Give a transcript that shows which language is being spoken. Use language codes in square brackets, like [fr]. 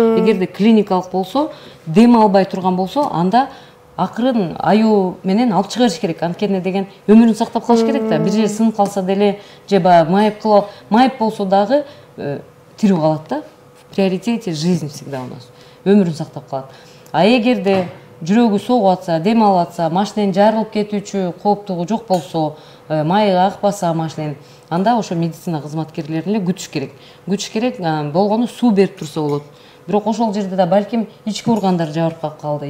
[ky] Эгерде клиникалык болсо, дем албай турган болсо, анда акырын аюу менен алып чыга бериш керек. Анткени деген өмүрүн сактап калыш керек да. Бир жери сынып калса деле, же майып болсо дагы тирүү калат да. [ru] В приоритете жизнь всегда у нас. [ky] Өмүрүн сактап калат. А эгерде жүрөгү согуп атса, дем алып атса, машиненин жарылып кетүүчү кооптугу жок болсо, майы акпаса машиненин, анда ошо медицина кызматкерлерин эле күтүш керек. Күтүш керек, болгону суу берип турса болот. Бирок ошол жерде да балким ички органдар жабыркап калды.